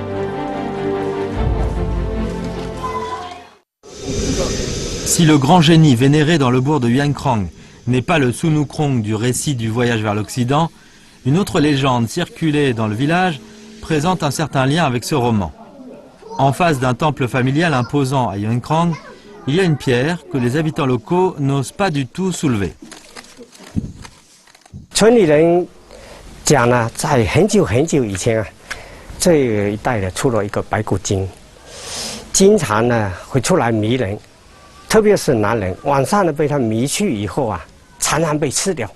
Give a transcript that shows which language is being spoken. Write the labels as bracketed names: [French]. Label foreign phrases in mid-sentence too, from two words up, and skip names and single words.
[French] Si le grand génie vénéré dans le bourg de Yuan Krang n'est pas le Sun Wukong du récit du voyage vers l'Occident, une autre légende circulée dans le village présente un certain lien avec ce roman. En face d'un temple familial imposant à Yuan Krang, il y a une pierre que les habitants locaux n'osent pas du tout soulever. [Chinese] 村里人讲呢，在很久很久以前啊，这一带的出了一个白骨精，经常呢会出来迷人，特别是男人，晚上呢被他迷去以后啊，常常被吃掉。